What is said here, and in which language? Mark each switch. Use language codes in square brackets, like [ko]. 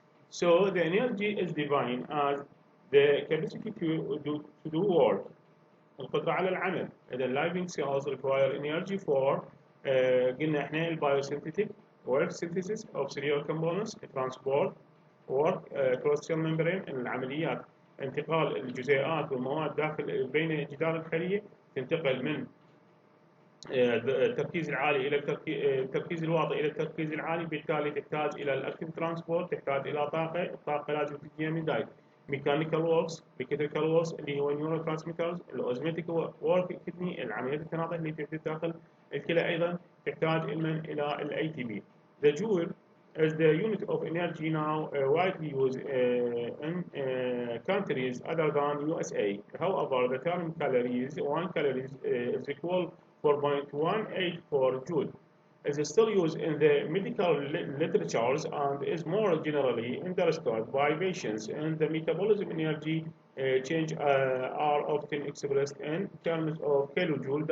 [en] So the energy is defined as the capacity to do work. [ar] القدرة على العمل. إذا [en] living cells require energy for [ar] قلنا احنا البايوسينثيتيك [en] work, synthesis of cellular components, transport work, cross cell membrane، [ar] العمليات انتقال الجزيئات والمواد داخل بين جدار الخلية، تنتقل من التركيز العالي الى التركيز الواطي الى التركيز العالي، بالتالي تحتاج الى الاكتيف ترانسبورت، تحتاج الى طاقه، الطاقه لازم تجيها من دايت. [en] mechanical works, electrical works [ar] اللي هو النيورو ترانسميترز، الاوزميتيك وورك الكدني، العمليات التناقض اللي تحدث داخل الكلى ايضا تحتاج الى الاي تي بي. [en] The joule is the unit of energy now widely used in countries other than USA. However, the term calories, 1 calories is equal 4.184 joule, is still used in the medical literatures and is more generally understood by patients, and the metabolism energy change are often expressed in terms of kilojoule.